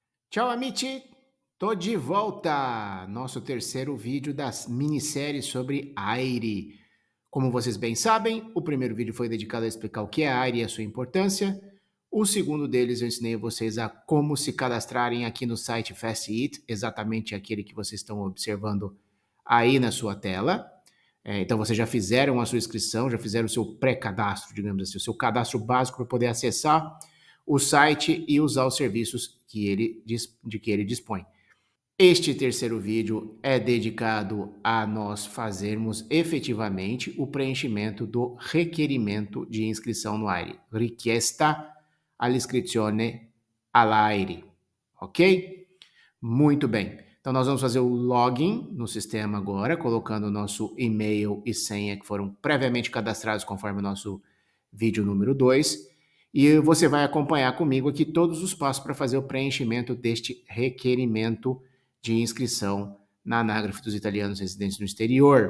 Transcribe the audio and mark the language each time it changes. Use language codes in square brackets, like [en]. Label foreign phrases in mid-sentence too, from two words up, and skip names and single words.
[it] Ciao amici, [pt] tô de volta! Nosso terceiro vídeo da minissérie sobre Aire. Como vocês bem sabem, o primeiro vídeo foi dedicado a explicar o que é Aire e a sua importância. O segundo deles eu ensinei vocês a como se cadastrarem aqui no site Fast Eat, exatamente aquele que vocês estão observando aí na sua tela. Então vocês já fizeram a sua inscrição, já fizeram o seu pré-cadastro, digamos assim, o seu cadastro básico para poder acessar o site e usar os serviços de que ele dispõe. Este terceiro vídeo é dedicado a nós fazermos efetivamente o preenchimento do requerimento de inscrição no AIRE. [it] Richiesta all'iscrizione all'AIRE. [pt] Ok? Muito bem. Então, nós vamos fazer o login no sistema agora, colocando o nosso e-mail e senha que foram previamente cadastrados conforme o nosso vídeo número 2. E você vai acompanhar comigo aqui todos os passos para fazer o preenchimento deste requerimento de inscrição na Anágrafe dos Italianos Residentes no Exterior.